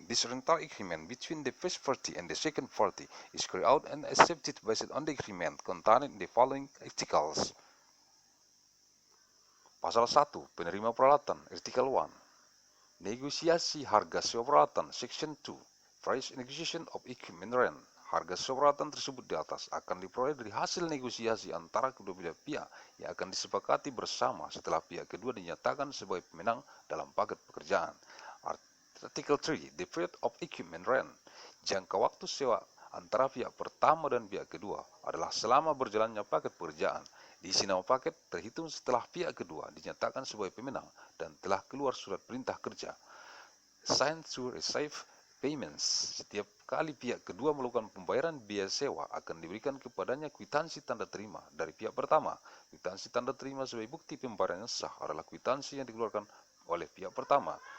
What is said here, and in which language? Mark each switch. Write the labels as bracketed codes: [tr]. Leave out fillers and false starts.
[en] This rental agreement between the first party and the second party is carried out and accepted based on the agreement contained in the following articles. [id] Pasal 1. Penerima peralatan, Artikel 1. Negosiasi harga sewa peralatan, Section 2. [en] Price negotiation of equipment rent. [id] Harga sewa peralatan tersebut di atas akan diperoleh dari hasil negosiasi antara kedua belah pihak yang akan disepakati bersama setelah pihak kedua dinyatakan sebagai pemenang dalam paket pekerjaan. Artikel 3. [en] The period of equipment rent. [id] Jangka waktu sewa antara pihak pertama dan pihak kedua adalah selama berjalannya paket pekerjaan. Diisi nama paket terhitung setelah pihak kedua dinyatakan sebagai pemenang dan telah keluar surat perintah kerja. [en] Signed to receive payments. [id] Setiap kali pihak kedua melakukan pembayaran biaya sewa akan diberikan kepadanya kwitansi tanda terima dari pihak pertama. Kwitansi tanda terima sebagai bukti pembayaran yang sah adalah kwitansi yang dikeluarkan oleh pihak pertama.